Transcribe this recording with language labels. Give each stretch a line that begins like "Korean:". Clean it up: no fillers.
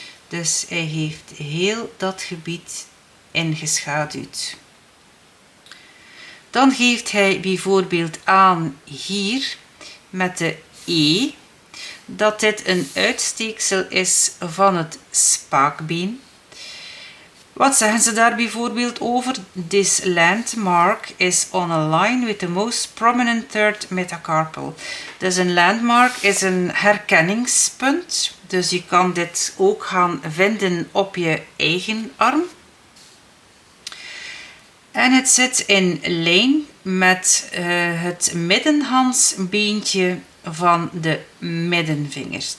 Dutch: Dus hij heeft heel dat gebied ingeschaduwd. Dan geeft hij bijvoorbeeld aan hier met de E dat dit een uitsteeksel is van het spaakbeen. Wat zeggen ze daar bijvoorbeeld over?
English: This landmark is on a line with the most prominent third metacarpal.
Dutch: Dus een landmark is een herkenningspunt. Dus je kan dit ook gaan vinden op je eigen arm. En het zit in lijn met het middenhandsbeentje van de middenvingers.